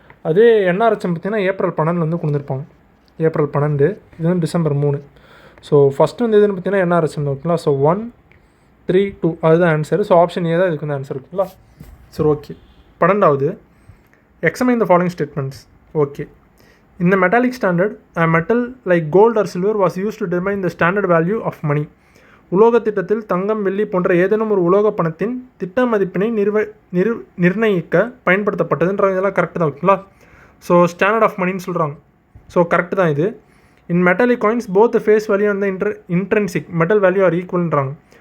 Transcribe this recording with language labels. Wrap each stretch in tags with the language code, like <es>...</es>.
<ta>அதே என்ஆர்ஹெச்எம் பார்த்தீங்கன்னா ஏப்ரல் 12 வந்து கொண்டு வந்திருப்பாங்க, ஏப்ரல் 12. இது வந்து டிசம்பர் 3. ஸோ ஃபஸ்ட்டு வந்து எதுன்னு பார்த்தீங்கன்னா என்ஆர்ஹெச்எம் ஓகேங்களா. ஸோ 1, 3, 2 அதுதான் ஆன்சர். ஸோ ஆப்ஷன் ஏ தான் இதுக்கு வந்து ஆன்சர் ஓகேங்களா. சரி ஓகே. 12வது,</ta> <en>Examine the following statements.</en> <ta>Okay.</ta> <en>In the metallic standard, a metal like gold or silver was used to determine the standard value of money.</en> <ta>உலோக திட்டத்தில் தங்கம், வெள்ளி போன்ற ஏதேனும் ஒரு உலோக பணத்தின் திட்ட மதிப்பினை நிர்ணயிக்க பயன்படுத்தப்பட்டதுன்ற இதெல்லாம் கரெக்டு தான் ஓகேங்களா.</ta> <en>so standard of மணின்னு</en> <ta>சொல்கிறாங்க. ஸோ கரெக்டு தான் இது.</ta> <en>In metallic coins both the face value and intrinsic metal value are ஈக்குவல்ன்றாங்க.</en>